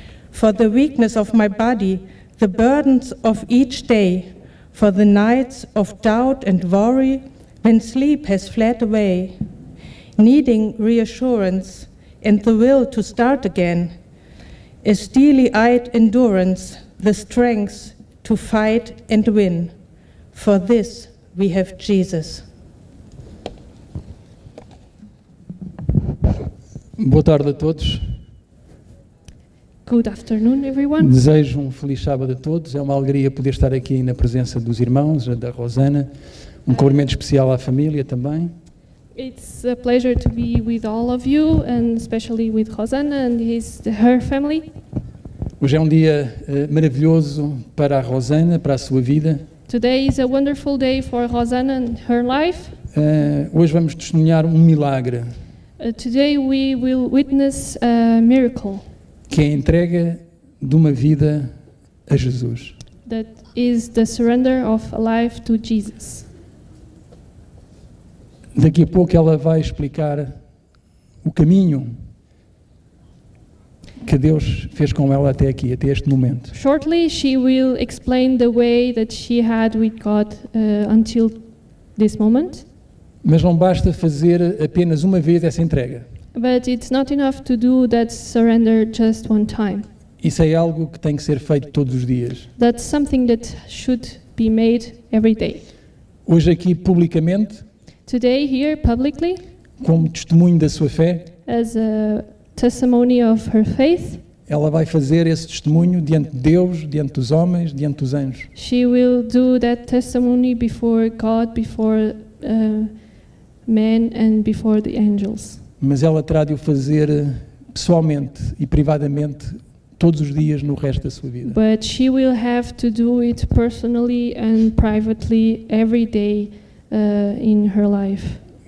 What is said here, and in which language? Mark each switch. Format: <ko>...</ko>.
<en>For the weakness of my body, the burdens of each day, for the nights of doubt and worry when sleep has fled away, needing reassurance and the will to start again, a steely-eyed endurance, the strength to fight and win. For this we have Jesus.</en> <pt>Boa tarde a todos.</pt> <en>Good afternoon, everyone.</en> <pt>Desejo um feliz sábado a todos. É uma alegria poder estar aqui na presença dos irmãos, da Rosana. Um cumprimento especial à família também.</pt> <en>It's a pleasure to be with all of you, and especially with Rosanna and her family.</en> <pt>Hoje é um dia maravilhoso para a Rosana, para a sua vida.</pt> <en>Today is a wonderful day for Rosanna and her life.</en> <pt>Hoje vamos testemunhar um milagre.</pt> <en>Today we will witness a miracle.</en> <pt>Que é a entrega de uma vida a Jesus.</pt> <en>That is the surrender of a life to Jesus.</en> <pt>Daqui a pouco ela vai explicar o caminho que Deus fez com ela até aqui, até este momento.</pt> <en>Shortly she will explain the way that she had with God until this moment.</en> <pt>Mas não basta fazer apenas uma vez essa entrega.</pt> <en>But it's not enough to do that surrender just one time.</en> <pt>Isso é algo que tem que ser feito todos os dias.</pt> <en>That's something that should be made every day.</en> <pt>Hoje aqui publicamente,</pt> <en>Today here publicly,</en> <pt>como testemunho da sua fé,</pt> <en>as a testimony of her faith,</en> <pt>ela vai fazer esse testemunho diante de Deus, diante dos homens, diante dos anjos.</pt> <en>she will do that testimony before God, before men and before the angels.</en> <pt>Mas ela terá de o fazer pessoalmente e privadamente todos os dias no resto da sua vida.</pt> <en>But she will have to do it personally and privately every day in her life.</en>